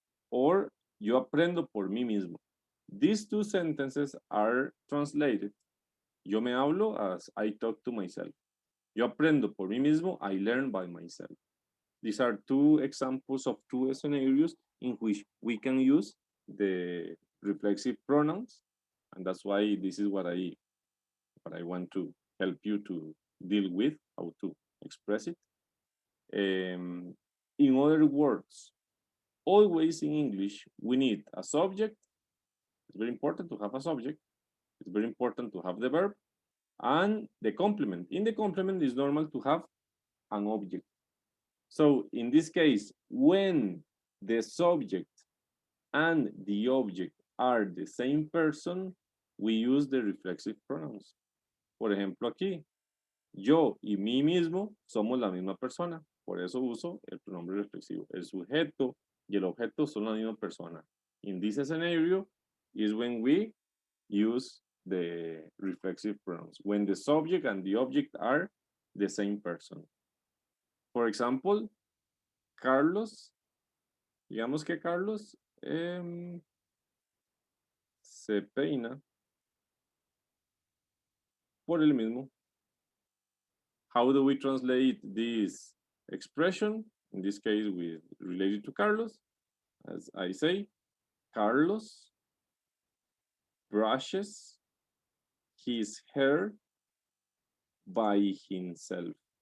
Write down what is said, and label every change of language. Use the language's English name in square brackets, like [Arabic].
[Spanish] Or yo aprendo por mí mismo. [English] These two sentences are translated. [Spanish] Yo me hablo [English] as I talk to myself. [Spanish] Yo aprendo por mí mismo, [English] I learn by myself. These are two examples of two scenarios in which we can use the reflexive pronouns, and that's why this is what I want to help you to deal with, how to express it. In other words, always in English, we need a subject. It's very important to have a subject. It's very important to have the verb and the complement. In the complement, it's normal to have an object. So in this case, when the subject and the object are the same person, we use the reflexive pronouns. [Spanish] Por ejemplo, aquí, yo y mí mismo somos la misma persona. Por eso uso el pronombre reflexivo. El sujeto y el objeto son la misma persona. [English] In this scenario is when we use the reflexive pronouns, when the subject and the object are the same person. For example, [Spanish] Carlos, digamos que Carlos se peina por él mismo. [English] How do we translate this expression? In this case, with related to Carlos, as I say, Carlos brushes his hair by himself.